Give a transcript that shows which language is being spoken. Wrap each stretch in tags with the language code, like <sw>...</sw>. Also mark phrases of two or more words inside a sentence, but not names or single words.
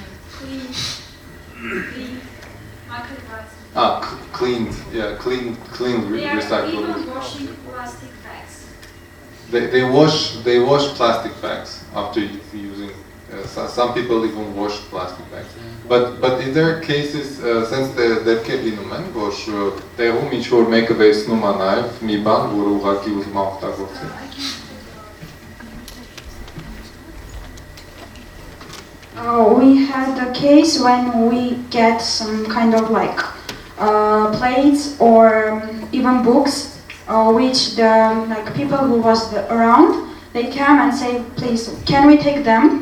<en>Clean recyclables. Even washing plastic bags. They wash plastic bags after using. Some people even wash plastic bags. But is there cases since</en> <hy>դեպք է լինում են, որ տեղում ինչ որ մեկը վերցնում է նաև մի բան, որը ուղղակի ուզում է օգտագործել։</hy> <en>We had a case when we get some kind of like plates or even books, which the people who was around, they come and say, please, can we take them?</en>